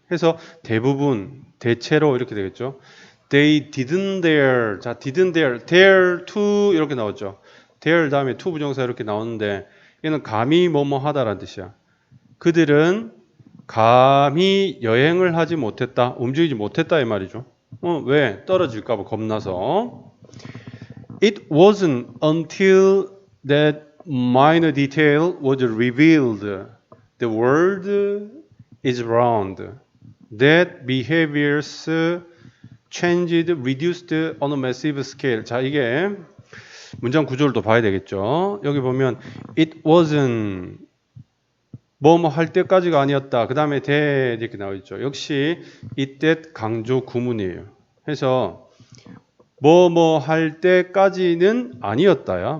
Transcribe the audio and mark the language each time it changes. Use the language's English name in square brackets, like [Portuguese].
[Korean] 해서 대부분 대체로 이렇게 되겠죠. [English] They didn't dare. [Korean] 자, didn't dare to 이렇게 나왔죠. dare 다음에 to 부정사 이렇게 나오는데 얘는 감히 뭐뭐 하다라는 뜻이야. 그들은 감히 여행을 하지 못했다. 움직이지 못했다 이 말이죠. 왜? 떨어질까 봐 겁나서. [English] It wasn't until that minor detail was revealed. The world is round. That behaviors changed, reduced on a massive scale. [Korean] 자, 이게 문장 구조를 또 봐야 되겠죠. 여기 보면 it wasn't 뭐뭐 할 때까지가 아니었다. 그 다음에 that 이렇게 나와 있죠. 역시 이때 강조 구문이에요. 해서 뭐뭐 할 때까지는 아니었다야.